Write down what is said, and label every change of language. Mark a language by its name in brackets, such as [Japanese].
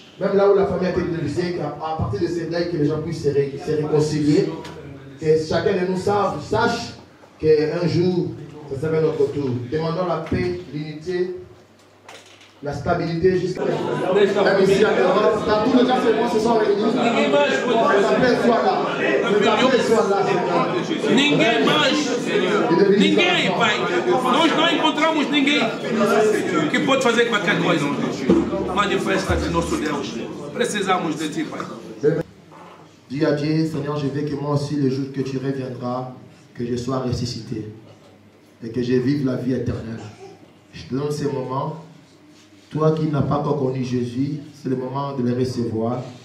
[French] Même là où la famille a été divisée, à partir de ces deuils, que les gens puissent se réconcilier, que chacun de nous sache qu'un jour, ça sera notre tour. Demandons la paix, l'unité, la stabilité jusqu'à même ici à l'Europe. Dans tous les cas, ces mots se sont réunis. La paix soit là. La paix soit là. [Portuguese] Ninguém mais ninguém, Pai. Nós não encontramos ninguém que pode fazer qualquer coisa. Manifesta-te, nosso Deus. Precisamos de ti, Pai. [French] Dis à Dieu, Seigneur, je veux que moi aussi, le jour que tu reviendras, que je sois ressuscité et que je vive la vie éternelle. Je te donne ces moments. Toi qui n'as pas encore connu Jésus, c'est le moment de le recevoir.